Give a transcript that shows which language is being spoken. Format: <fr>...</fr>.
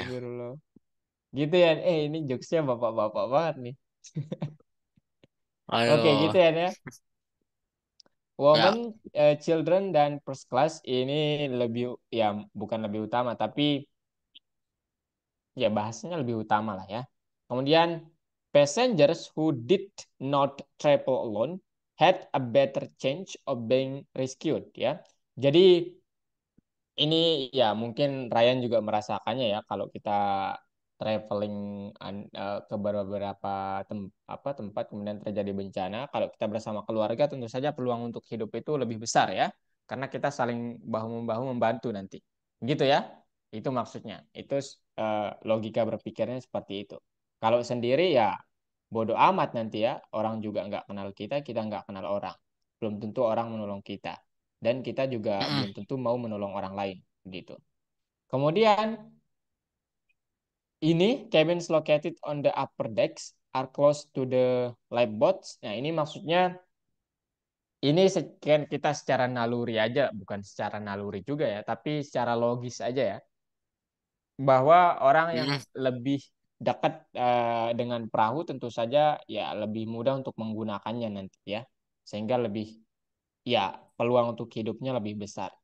<id>Astagfirullah. Gitu ya. Ini jokesnya bapak-bapak banget nih. Oke, gitu Aduh. ya, ya. Ya.</id> <en>Women, children,</en> <id>dan first class ini lebih, ya bukan lebih utama, tapi ya bahasanya lebih utama lah ya. Kemudian,</id> <en>passengers who did not travel alone had a better chance of being rescued ya.</en> <id>Jadi ini ya mungkin Ryan juga merasakannya ya kalau kita traveling ke beberapa tempat kemudian terjadi bencana, kalau kita bersama keluarga tentu saja peluang untuk hidup itu lebih besar ya karena kita saling bahu membahu membantu nanti. Gitu ya. Itu maksudnya. Itu logika berpikirnya seperti itu. Kalau sendiri ya bodoh amat nanti ya, orang juga nggak kenal kita, kita nggak kenal orang. Belum tentu orang menolong kita dan kita juga Mm-mm. belum tentu mau menolong orang lain gitu. Kemudian ini</id> <en>cabins located on the upper decks are close to the lifeboats.</en> <id>Nah, ini maksudnya ini kita secara naluri aja, bukan secara naluri juga ya, tapi secara logis aja ya, bahwa orang yang Mm-mm. lebih dekat dengan perahu tentu saja ya lebih mudah untuk menggunakannya nanti ya, sehingga lebih ya peluang untuk hidupnya lebih besar.</id>